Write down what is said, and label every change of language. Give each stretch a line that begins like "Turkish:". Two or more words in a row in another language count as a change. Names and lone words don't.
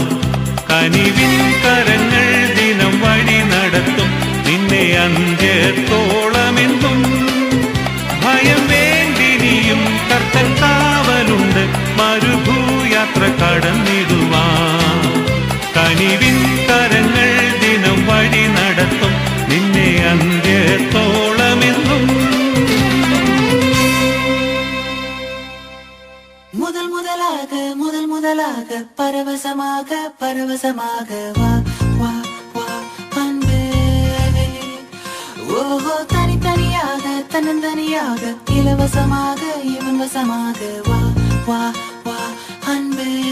Malayalam: കനിവിൻ കരങ്ങൾ ദിനം വഴി നടത്തും നിന്നെ അന്ത്യത്തോളമെന്നും, ഭയം വേണ്ടിനിയും കർത്തൻ കാവലുണ്ട് മരുഭൂയാത്ര കടന്നിടുവാൻ. കനിവിൻ കരങ്ങൾ ദിനം വഴി നടത്തും നിന്നെ അന്ത്യത്തോളമെന്നും.
Tamil: முதல் முதலாக முதல் முதலாக பரவசமாக பரவசமாக வா வா வா அன்பே. ஓஹோ தனித்தனியாக தன்னந்தனியாக இலவசமாக இவன் வசமாக வா வா வா அன்பே.